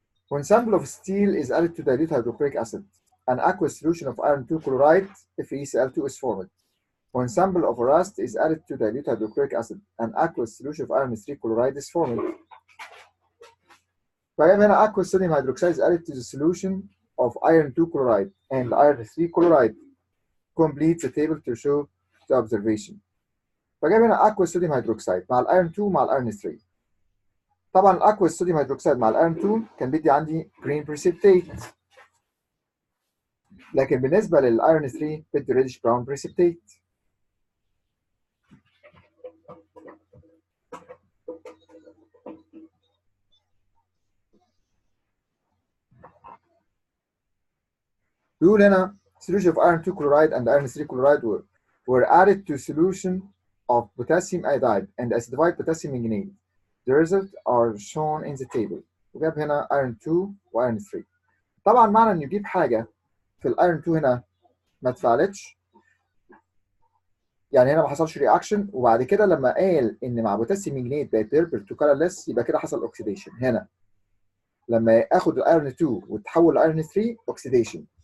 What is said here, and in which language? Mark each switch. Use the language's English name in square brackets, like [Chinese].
[English] When sample of steel is added to dilute hydrochloric acid, an aqueous solution of iron 2 chloride FeCl2 is formed. When sample of rust is added to dilute hydrochloric acid, an aqueous solution of iron 3 chloride is formed. [Arabic] فجاب هنا [English] aqueous sodium hydroxide is added to the solution of iron 2 chloride and iron 3 chloride. Complete the table to show the observation. [Arabic] فجاب هنا aqueous sodium hydroxide مع الايرون 2 مع الايرون 3. طبعا الاكوس صوديوم هيدروكسيد مع الايرون 2 كان بيدي عندي جرين بريسبتيت، لكن بالنسبه للايرون 3 بيدي ريدش براون بريسبتيت. بيقول هنا [English] solution of iron 2 chloride and iron 3 chloride were added to solution of potassium iodide and acidified potassium manganate. The results are shown in the table. [Arabic] وجاب هنا iron 2 و iron 3. طبعا معنى انه يجيب حاجه في الايرون 2 هنا ما اتفعلتش، يعني هنا ما حصلش رياكشن، وبعد كده لما قال ان مع بوتاسيوم مجنيت بقت بيربل تو كلرلس يبقى كده حصل اوكسيديشن. هنا لما اخد الايرون 2 وتحول لايرون 3 اوكسيديشن.